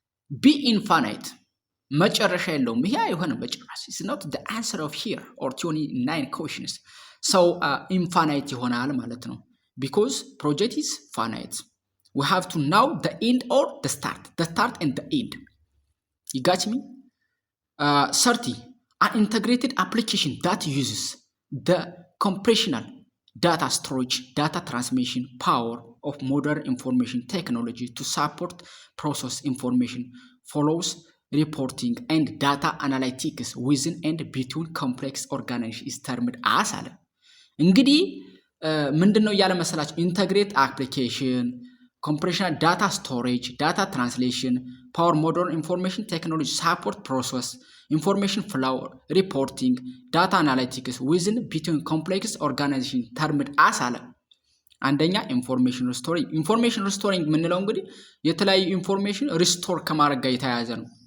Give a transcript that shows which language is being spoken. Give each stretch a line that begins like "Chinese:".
English: ቢ ኢንፋናይት
Amharic: መጨረሻ የለውም። ይሄ አይሆንም በጭራሽ።
English: ኢትስ ኖት ዘ አንሰር ኦፍ ሂር ኦር 29 ኩዌሽንስ። ሰው ኢንፋናይት ይሆናል ማለት ነው። ቢኮዝ ፕሮጀክት ኢዝ ፋናይት we have to know the end or the start and the end. You got me? 30 an integrated application that uses the computational data storage, data transmission power of modern information technology to support process information follows reporting and data analytics within and between complex organizations is termed as አለ። እንግዲህ
Amharic: ምንድነው እያለ መሰላችሁ?
English: ኢንተግሬት አፕሊኬሽን compression data storage, data translation, power modern information technology support process, information flow, reporting, data analytics within between complex organization termed as አለ። አንደኛ ኢንፎርሜሽን ሪስቶሪንግ የምንለው
Amharic: እንግዲህ የተለያዩ ኢንፎርሜሽን ሪስቶር ከማድረግ ጋር የተያያዘ ነው።